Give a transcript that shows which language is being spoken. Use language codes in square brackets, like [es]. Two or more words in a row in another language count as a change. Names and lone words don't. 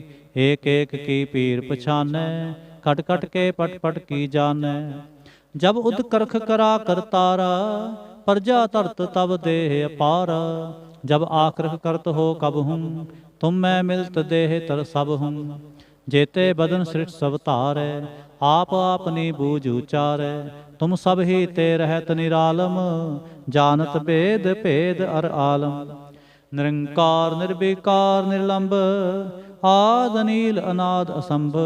[bra] ਏਕ ਏਕ ਕੀ ਪੀਰ ਪਛਾਨੈ, ਘਟ ਘਟ ਕੇ ਪਟ ਪਟ ਕੀ ਜਾਨੈ। ਜਬ ਉਦ ਕਰਖ ਕਰਾ ਕਰਤਾਰਾ, ਪ੍ਰਜਾ ਧਰਤ ਤਬ ਦੇਹ ਅਪਾਰਾ। ਜਬ ਆਖਰਖ ਕਰਤ ਹੋ ਕਬ ਹੂੰ, ਤੁਮ ਮੈਂ ਮਿਲਤ ਦੇਹ ਤਰ ਸਭ ਹੂੰ। जेते बदन सृष्ट सब धारै, आप आपनी बूझ उचारै। तुम सब ही ते रहत निरालम, जानत भेद भेद अर आलम। निरंकार निर्विकार निर्लंब, आद अनील अनाद असंभ।